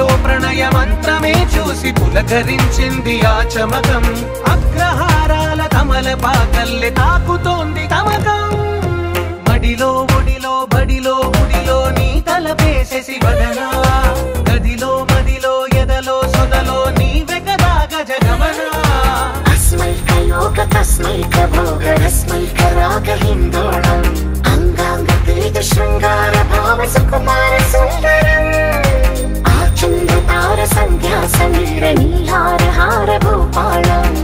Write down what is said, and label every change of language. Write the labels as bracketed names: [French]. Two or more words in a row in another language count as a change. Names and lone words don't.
[Telugu] ప్రణయ మంత్రమే చూసి పులకరించింది ఆ చమకం అగ్రహారాల కమల పాకల్లె తాకుతోంది తమకం మడిలో ఒడిలో బడిలో గుడిలో నీ తలపేసేసి వదనా గదిలో మదిలో ఎదలో సొదలో నీవే కదా గజగమనా [Sanskrit] तस्मैकयोग तस्मैकभोगरस्मैकरागहिन्दोळम् अंगांगतेज शृंगार भाव सुकुमार सुंदरम् आचन्द्रतार संध्या समीर नीहार हार भूपालम्